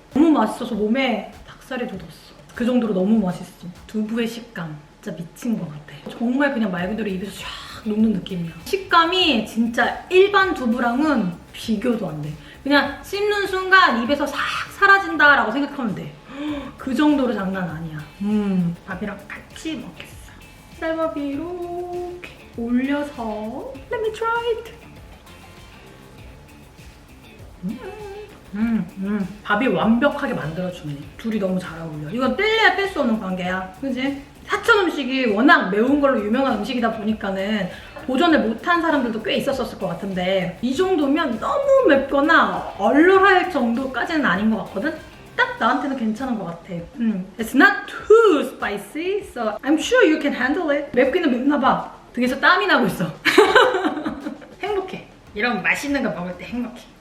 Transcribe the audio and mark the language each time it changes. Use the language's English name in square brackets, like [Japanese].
[Korean] 너무 맛있어서 몸에 닭살이 돋았어. 그 정도로 너무 맛있어. 두부의 식감 진짜 미친 것 같아. 정말 그냥 말 그대로 입에서 샥 녹는 느낌이야. 식감이 진짜 일반 두부랑은 비교도 안 돼. 그냥 씹는 순간 입에서 싹 사라진다라고 생각하면 돼. 그 정도로 장난 아니야. 밥이랑 같이 먹겠어. 쌀밥이 이렇게 올려서 [English] Let me try it. [Korean] 밥이 완벽하게 만들어주네. 둘이 너무 잘 어울려. 이건 뗄래야 뗄 수 없는 관계야. 그지? 사천 음식이 워낙 매운 걸로 유명한 음식이다 보니까는 도전을 못한 사람들도 꽤 있었을 것 같은데 이 정도면 너무 맵거나 얼얼할 정도까지는 아닌 것 같거든? 딱 나한테는 괜찮은 것 같아. [English] It's not too spicy, so I'm sure you can handle it. [Korean] 맵기는 맵나 봐. 등에서 땀이 나고 있어. 행복해. 이런 맛있는 거 먹을 때 행복해.